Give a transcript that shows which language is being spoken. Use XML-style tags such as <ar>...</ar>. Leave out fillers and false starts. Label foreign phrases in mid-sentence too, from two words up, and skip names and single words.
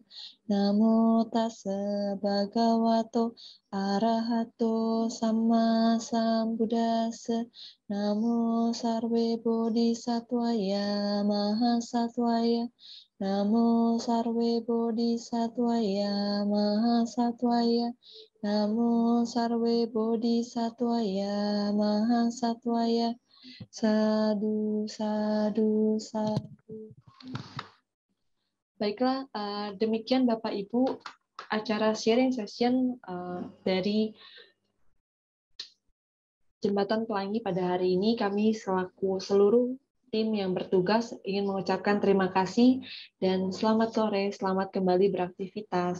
<pi>Namo Tassa Bhagavato Arahato Sama Sambuddhassa,</pi> <sa>Namo Sarve Bodhisattvaya Mahasattvaya, Namo Sarve Bodhisattvaya Mahasattvaya, Namo Sarve Bodhisattvaya Mahasattvaya.</sa> <pi>Sadu, sadu, sadu.</pi> <id>Baiklah, demikian Bapak Ibu acara</id> <en>sharing session</en> <id>dari Jembatan Pelangi pada hari ini. Kami selaku seluruh tim yang bertugas ingin mengucapkan terima kasih dan selamat sore, selamat kembali beraktivitas.</id>